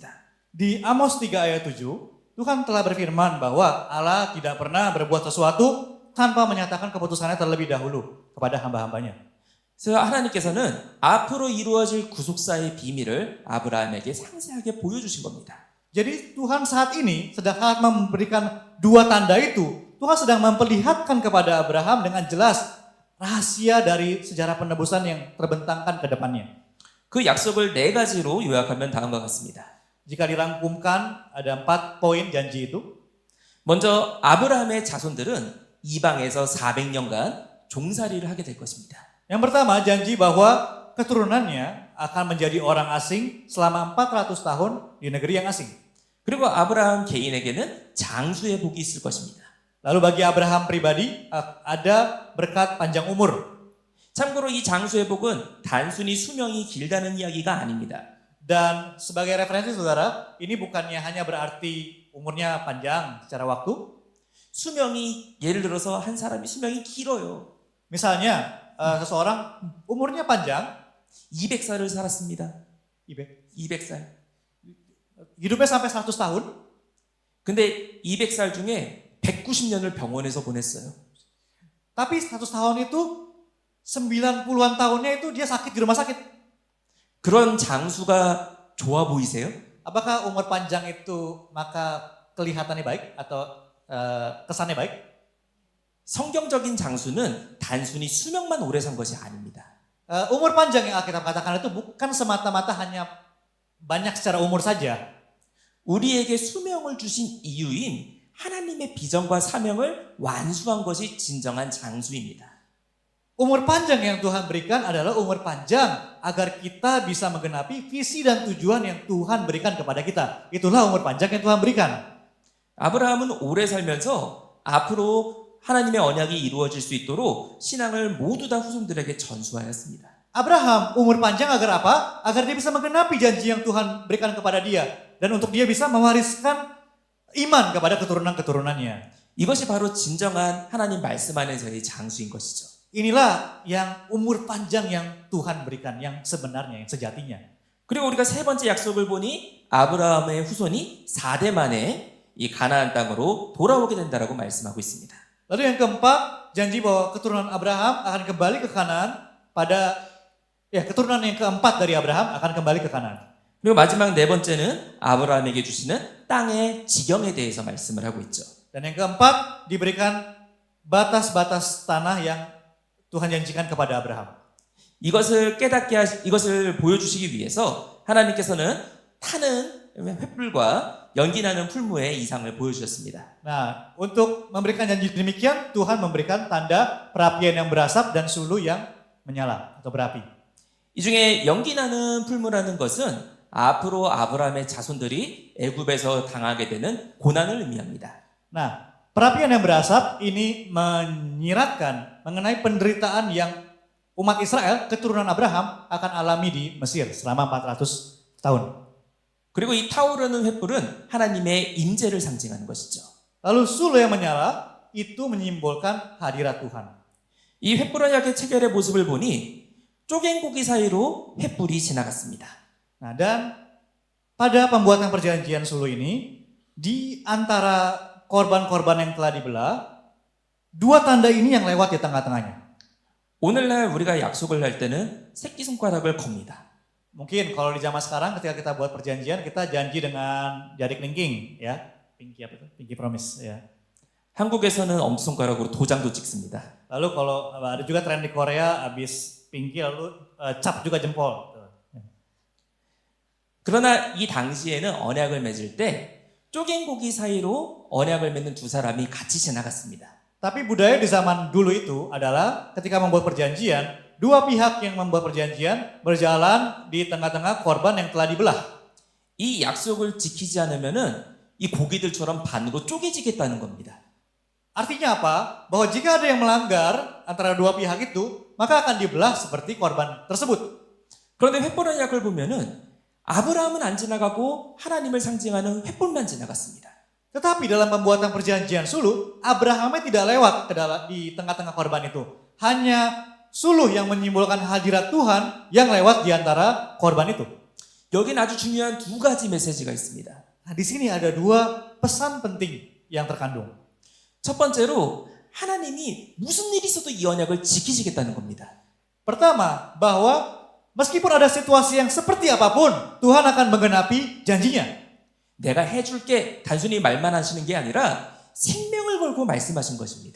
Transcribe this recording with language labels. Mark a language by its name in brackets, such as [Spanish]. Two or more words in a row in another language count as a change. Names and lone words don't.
[Indonesian] di Amos 3 ayat 7, Tuhan telah berfirman bahwa Allah tidak pernah berbuat sesuatu tanpa menyatakan keputusannya terlebih dahulu kepada hamba-hambanya. [Korean] 그래서 하나님께서는 앞으로 이루어질 구속사의 비밀을 아브라함에게 상세하게 보여주신 겁니다. [Indonesian] Jadi Tuhan saat ini sedang memberikan 2 tanda itu. Tuhan sedang memperlihatkan kepada Abraham dengan jelas rahasia dari sejarah penebusan yang terbentangkan ke depannya. [Korean] 그 약속을 4가지로 요약하면 다음과 같습니다. [Indonesian] Jika dirangkumkan ada 4 poin janji itu. [Korean] 먼저 아브라함의 자손들은 이방에서 400년간 종살이를 하게 될 것입니다. [Indonesian] Yang pertama janji bahwa keturunannya akan menjadi orang asing selama 400 tahun di negeri yang asing. [Korean] 그리고 아브라함 개인에게는 장수의 복이 있을 것입니다. [Indonesian] Lalu bagi Abraham pribadi ada berkat panjang umur. [Korean] 참고로 이 장수의 복은 단순히 수명이 길다는 이야기가 아닙니다. [Indonesian] Dan sebagai referensi saudara, ini bukannya hanya berarti umurnya panjang secara waktu. [Korean] 수명이 예를 들어서 한 사람이 수명이 길어요. [Indonesian] Misalnya seseorang umurnya panjang, [Korean] 200살을 살았습니다. 200. 200살. [Indonesian] hidupnya sampai 100 tahun. [Korean] 근데 200살 중에 190년을 병원에서 보냈어요. [Indonesian] Tapi 100 tahun itu 90-an tahunnya itu dia sakit di rumah sakit. [Korean] 그런 장수가 좋아 보이세요? [Indonesian] Apakah umur panjang itu maka kelihatannya baik atau kesannya baik? [Korean] 성경적인 장수는 단순히 수명만 오래 산 것이 아닙니다. [Indonesian] Umur panjang yang Alkitab katakan itu bukan semata-mata hanya banyak secara umur saja. [Korean] 우리에게 수명을 주신 이유인 하나님의 비전과 사명을 완수한 것이 진정한 장수입니다. [Indonesian] Umur panjang yang Tuhan berikan adalah umur panjang agar kita bisa menggenapi visi dan tujuan yang Tuhan berikan kepada kita. Itulah umur panjang yang Tuhan berikan. [Korean] 아브라함은 오래 살면서 앞으로 하나님의 언약이 이루어질 수 있도록 신앙을 모두 다 후손들에게 전수하였습니다. [Indonesian] Abraham umur panjang agar apa? Agar dia bisa menggenapi janji yang Tuhan berikan kepada dia. Dan untuk dia bisa mewariskan iman kepada keturunan-keturunannya. [Korean] 이것이 바로 진정한 하나님 말씀 안에서의 장수인 것이죠. [Indonesian] Inilah yang umur panjang yang Tuhan berikan, yang sebenarnya, yang sejatinya. [Korean] 그리고 우리가 3번째 약속을 보니 아브라함의 후손이 4대 만에 이 가나안 땅으로 돌아오게 된다라고 말씀하고 있습니다. [Indonesian] Lalu yang keempat, janji bahwa keturunan Abraham akan kembali ke Kanaan keturunan yang keempat dari Abraham akan kembali ke Kanaan. [Korean] 그리고 마지막 4번째는 아브라함에게 주시는 땅의 지경에 대해서 말씀을 하고 있죠. [Indonesian] Dan yang keempat diberikan batas-batas tanah yang Tuhan janjikan kepada Abraham. [Korean] 이것을 보여주시기 위해서 하나님께서는 타는 횃불과 연기나는 풀무의 이상을 보여주셨습니다. [Indonesian] Nah, untuk memberikan janji demikian, Tuhan memberikan tanda perapian yang berasap dan suluh yang menyala atau berapi. [Korean] 이 중에 연기나는 풀무라는 것은 앞으로 아브라함의 자손들이 애굽에서 당하게 되는 고난을 의미합니다. [Indonesian] Nah, perapian yang berasap ini menyiratkan mengenai penderitaan yang umat Israel, keturunan Abraham akan alami di Mesir selama 400 tahun. [Korean] 그리고 이 타오르는 횃불은 하나님의 임재를 상징하는 것이죠. [Indonesian] Lalu sulu yang menyala itu menyimbolkan hadirat Tuhan. [Korean] 이 횃불 언약의 체결의 모습을 보니 쪼갠 고기 사이로 횃불이 지나갔습니다. [Indonesian] Nah, dan pada pembuatan perjanjian sulu ini, di antara korban-korban yang telah dibelah, dua tanda ini yang lewat di tengah-tengahnya. [Korean] 오늘날 우리가 약속을 할 때는 새끼손가락을 겁니다. [Indonesian] Mungkin kalau di zaman sekarang ketika kita buat perjanjian, kita janji dengan jari kelingking, ya. Pinky apa itu? [English] Pinky promise, [Indonesian] ya. [Korean] 한국에서는 엄지손가락으로 도장도 찍습니다. [Indonesian] Lalu kalau ada juga tren di Korea, habis pinky lalu cap juga jempol. [Korean] 그러나 이 당시에는 언약을 맺을 때 쪼갠 고기 사이로 언약을 맺는 두 사람이 같이 지나갔습니다. [Indonesian] Tapi budaya di zaman dulu itu adalah ketika membuat perjanjian, dua pihak yang membuat perjanjian berjalan di tengah-tengah korban yang telah dibelah. [Korean] 이 약속을 지키지 않으면은 이 고기들처럼 반으로 쪼개지겠다는 겁니다. [Indonesian] Artinya apa? Bahwa jika ada yang melanggar antara dua pihak itu, maka akan dibelah seperti korban tersebut. [Korean] 그런데 횃불 언약을 보면은 아브라함은 안 지나가고 하나님을 상징하는 횃불만 지나갔습니다. [Indonesian] Tetapi dalam pembuatan perjanjian suluh, Abrahamnya tidak lewat di tengah-tengah korban itu. Hanya suluh yang menyimbolkan hadirat Tuhan yang lewat di antara korban itu. [Korean] 여긴 아주 중요한 두 가지 메시지가 있습니다. [Indonesian] Nah, di sini ada dua pesan penting yang terkandung. [Korean] 첫 번째로 하나님이 무슨 일이 있어도 이 언약을 지키시겠다는 겁니다. [Indonesian] Pertama, bahwa meskipun ada situasi yang seperti apapun, Tuhan akan menggenapi janjinya. [Korean] 내가 해줄게 단순히 말만 하시는 게 아니라 생명을 걸고 말씀하신 것입니다.